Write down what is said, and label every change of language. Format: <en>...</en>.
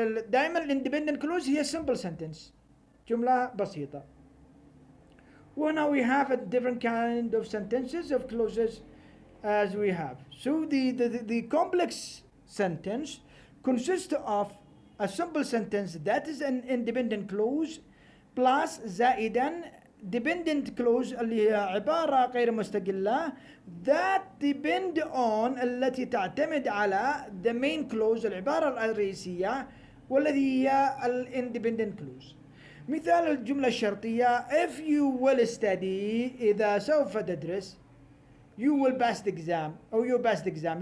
<ar>دائما independent clause هي simple sentence، جملة بسيطة.</ar> <en>Now we have a different kind of sentences of clauses as we have. So the complex sentence consists of a simple sentence that is an independent clause plus</en> <ar>زائدا dependent clause اللي هي عبارة غير مستقلة</ar> <en>that depend on</en> <ar>التي تعتمد على</ar> <en>the main clause</en> <ar>العبارة الرئيسية والذي هي independent clause. مثال الجملة الشرطية</ar> <en>if you will study</en> <ar>إذا سوف تدرس</ar> <en>you will pass the exam</en> <ar>أو</ar> <en>you pass the exam.</en>